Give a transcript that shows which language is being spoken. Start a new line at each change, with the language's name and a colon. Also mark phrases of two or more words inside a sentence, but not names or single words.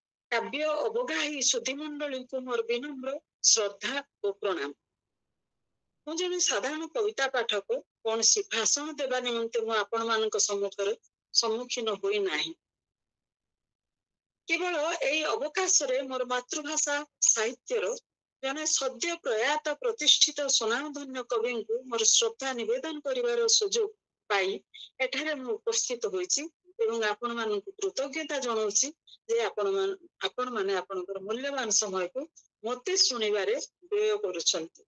Hindi: काव्य अवगाही सुधीमंडली को मोर विनम्र श्रद्धा और प्रणाम।
Odia: ମୁଁ ଜଣେ ସାଧାରଣ କବିତା ପାଠକ, କୌଣସି ଭାଷଣ ଦେବା ନିମନ୍ତେ ମୁଁ ଆପଣମାନଙ୍କ ସମ୍ମୁଖୀନ ହୋଇ ନାହିଁ। କେବଳ ଏଇ ଅବକାଶରେ ମୋର ମାତୃଭାଷା ସାହିତ୍ୟର ଜଣେ ସଦ୍ୟ ପ୍ରୟାତ ପ୍ରତିଷ୍ଠିତ ସୁନାମଧନ୍ୟ କବିଙ୍କୁ ମୋର ଶ୍ରଦ୍ଧା ନିବେଦନ କରିବାର ସୁଯୋଗ ପାଇ ଏଠାରେ ମୁଁ ଉପସ୍ଥିତ ହୋଇଛି ଏବଂ ଆପଣମାନଙ୍କୁ କୃତଜ୍ଞତା ଜଣାଉଛି ଯେ ଆପଣମାନେ ଆପଣଙ୍କର ମୂଲ୍ୟବାନ ସମୟକୁ ମୋତେ ଶୁଣିବାରେ ବ୍ୟୟ କରୁଛନ୍ତି।